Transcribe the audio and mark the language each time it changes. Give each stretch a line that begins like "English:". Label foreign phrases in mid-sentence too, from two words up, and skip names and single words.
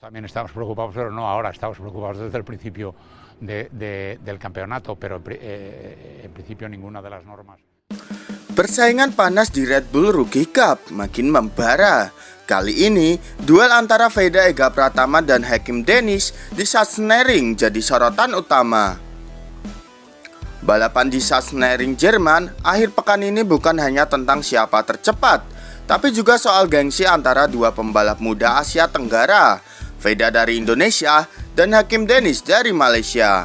Spanish: También estamos preocupados, pero no ahora, estamos preocupados desde el principio del campeonato, pero en principio ninguna de las normas.
Indonesian: Persaingan panas di Red Bull Rookie Cup makin membara. Kali ini, duel antara Veda Ega Pratama dan Hakim Deniz di Sachsenring jadi sorotan utama. Balapan di Sachsenring, Jerman, akhir pekan ini bukan hanya tentang siapa tercepat, tapi juga soal gengsi antara dua pembalap muda Asia Tenggara, Veda dari Indonesia dan Hakim Deniz dari Malaysia.